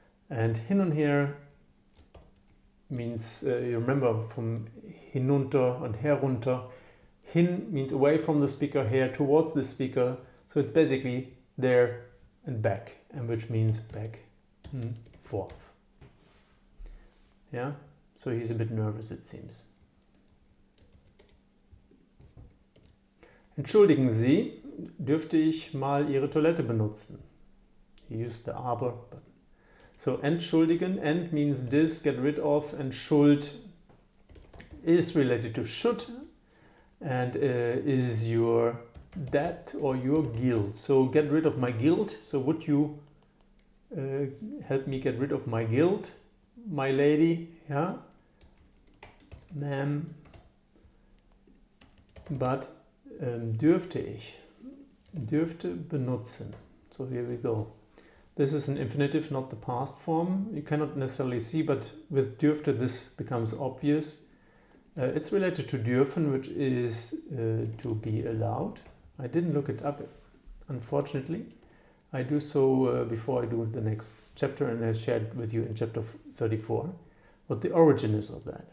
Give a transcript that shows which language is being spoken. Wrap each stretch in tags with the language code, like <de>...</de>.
<en>And hin und her means, you remember from hinunter and herunter. Hin means away from the speaker, her towards the speaker. So it's basically there and back, and which means back and forth. Yeah, so he's a bit nervous, it seems.</en> <de>Entschuldigen Sie, dürfte ich mal Ihre Toilette benutzen?</de> <en>He used the aber button. So entschuldigen, end means this, get rid of, and schuld is related to should, and is your debt or your guilt. So get rid of my guilt. So would you help me get rid of my guilt, my lady? Yeah, ma'am. But dürfte ich, dürfte benutzen. So here we go. This is an infinitive, not the past form. You cannot necessarily see, but with dürfte this becomes obvious. It's related to dürfen, which is to be allowed. I didn't look it up, unfortunately. I do so before I do the next chapter, and I shared with you in chapter 34 what the origin is of that.</en>